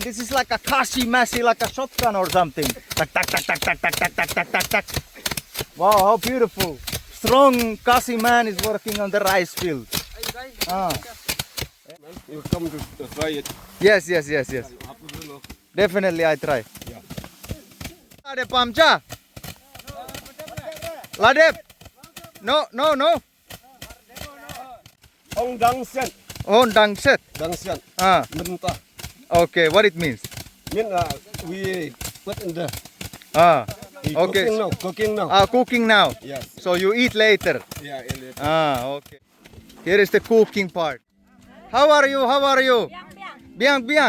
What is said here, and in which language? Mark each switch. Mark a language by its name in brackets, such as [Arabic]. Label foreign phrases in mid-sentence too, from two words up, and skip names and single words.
[English] This is like a kashi machine, like a shotgun or something. Tak. Wow, how beautiful. Strong Kasi man is working on the rice field. You come to try it. Yes. Definitely I try. Yeah. [Khasi] Ladep Amcha. Ladep. [English] No. [Khasi] Ong dang sen. On dang set. Dang sen. Mentah. [English] Okay, what it means? Mean we put in the Okay. Cooking now. Cooking now. Yes. So you eat later. Yeah. Okay. Here is the cooking part. How are you? Biang.